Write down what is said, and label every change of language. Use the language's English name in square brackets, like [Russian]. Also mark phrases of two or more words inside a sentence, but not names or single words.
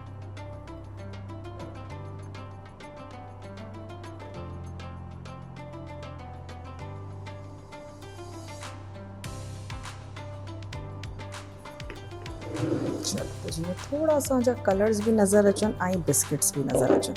[Sindhi] चलो जीअं थोड़ा सा जा कलर्स भी नज़र अचन ऐं बिस्किट्स भी नज़र अचन।